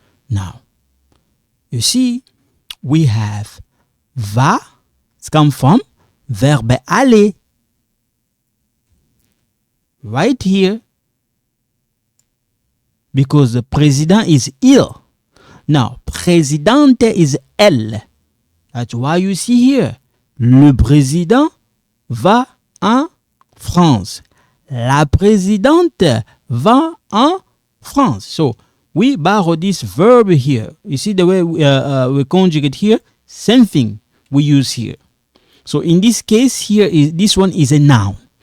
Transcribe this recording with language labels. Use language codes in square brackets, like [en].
[en] Now, you see, we have va, it's come from verbe aller. Right here, because the president is il. Now, présidente is elle. That's why you see here. [fr] Le président va en France. La présidente va en France. [en] So, we borrow this verb here. You see the way we conjugate here? Same thing we use here. So, in this case here, this one is a noun.